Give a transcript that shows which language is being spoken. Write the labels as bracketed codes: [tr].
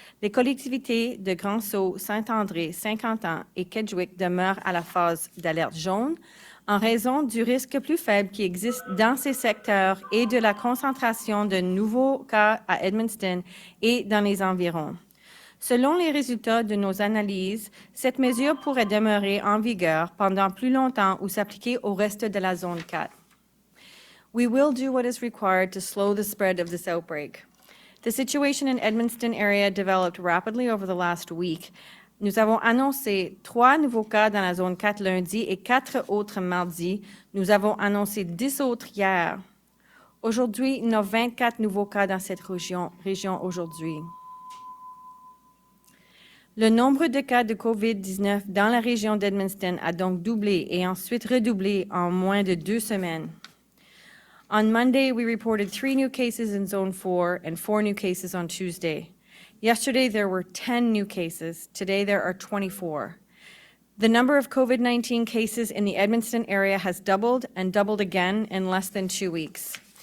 [fr] Les collectivités de Grand-Sault, Saint-André, Saint-Quentin et Kedgwick demeurent à la phase d'alerte jaune en raison du risque plus faible qui existe dans ces secteurs et de la concentration de nouveaux cas à Edmundston et dans les environs. Selon les résultats de nos analyses, cette mesure pourrait demeurer en vigueur pendant plus longtemps ou s'appliquer au reste de la zone 4. [en] We will do what is required to slow the spread of this outbreak. The situation in Edmundston area developed rapidly over the last week. [fr] Nous avons annoncé 3 nouveaux cas dans la zone 4 lundi et 4 autres mardi. Nous avons annoncé 10 autres hier. Aujourd'hui, nous avons 24 nouveaux cas dans cette région aujourd'hui. Le nombre de cas de COVID-19 dans la région d'Edmundston a donc doublé et ensuite redoublé en moins de 2 semaines. [en] On Monday, we reported 3 new cases in Zone 4 and 4 new cases on Tuesday. Yesterday, there were 10 new cases. Today, there are 24. The number of COVID-19 cases in the Edmundston area has doubled and doubled again in less than 2 weeks.